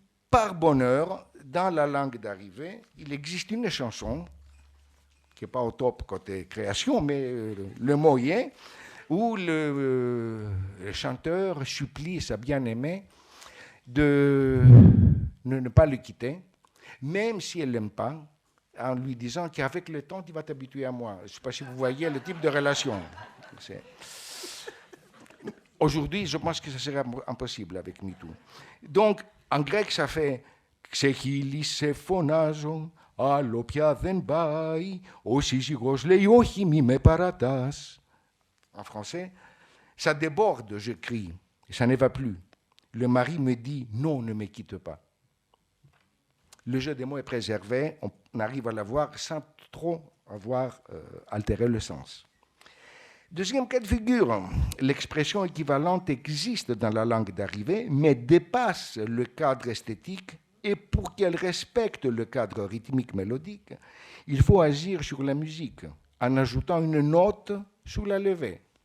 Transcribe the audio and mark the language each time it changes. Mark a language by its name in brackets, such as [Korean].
[French] Par bonheur, dans la langue d'arrivée, il existe une chanson, qui n'est pas au top côté création, mais le mot y est, où le chanteur supplie sa bien-aimée de ne pas le quitter, même si elle ne l'aime pas, en lui disant qu'avec le temps, tu vas t'habituer à moi. Je ne sais pas si vous voyez le type de relation. Aujourd'hui, je pense que ça serait impossible avec MeToo. Donc, en grec, ça fait [Greek] «Ξεχύλι σε φωνάζω, άλλο πια δεν πάει, ο σύζυγος λέει όχι μη με παρατάς». [French] En français, ça déborde, je crie, ça ne va plus. Le mari me dit non, ne me quitte pas. Le jeu des mots est préservé, on arrive à l'avoir sans trop avoir altéré le sens. Deuxième cas de figure, l'expression équivalente existe dans la langue d'arrivée, mais dépasse le cadre esthétique, et pour qu'elle respecte le cadre rythmique mélodique, il faut agir sur la musique, en ajoutant une note sous la levée.